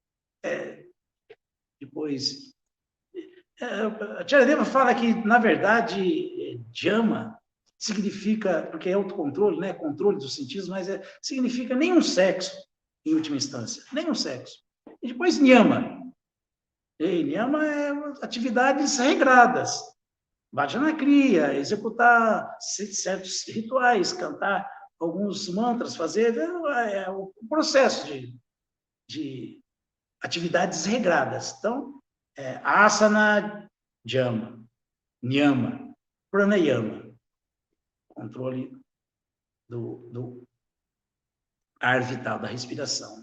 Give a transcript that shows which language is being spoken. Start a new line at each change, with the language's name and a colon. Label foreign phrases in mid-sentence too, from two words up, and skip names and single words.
Portuguese: Depois, a Tcharadeva fala que, na verdade, Dhyama significa, porque é autocontrole, né? Controle dos sentidos, mas significa nenhum sexo, em última instância, nenhum sexo. E depois Niyama. Niyama é atividades regradas.
Sanskrit: Bhajana Kriya,
Portuguese: executar certos rituais, cantar alguns mantras, fazer o processo de atividades regradas. Então,
Sanskrit: asana, jama, niyama, pranayama,
Portuguese: controle do ar vital, da respiração.